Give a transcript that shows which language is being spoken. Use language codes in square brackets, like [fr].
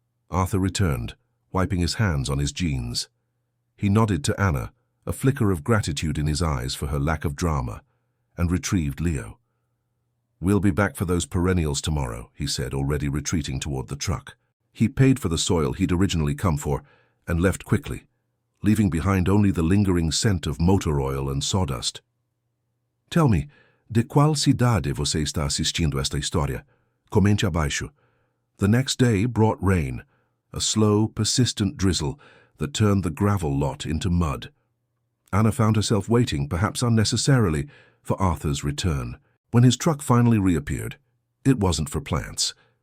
[en] Arthur returned, wiping his hands on his jeans. He nodded to Anna, a flicker of gratitude in his eyes for her lack of drama, and retrieved Leo. "We'll be back for those perennials tomorrow," he said, already retreating toward the truck. He paid for the soil he'd originally come for and left quickly, leaving behind only the lingering scent of motor oil and sawdust. "Tell me, [pt] de qual cidade você está assistindo esta história? Comente abaixo." [en] The next day brought rain, a slow, persistent drizzle that turned the gravel lot into mud. Anna found herself waiting, perhaps unnecessarily, for Arthur's return. When his truck finally reappeared, it wasn't for plants.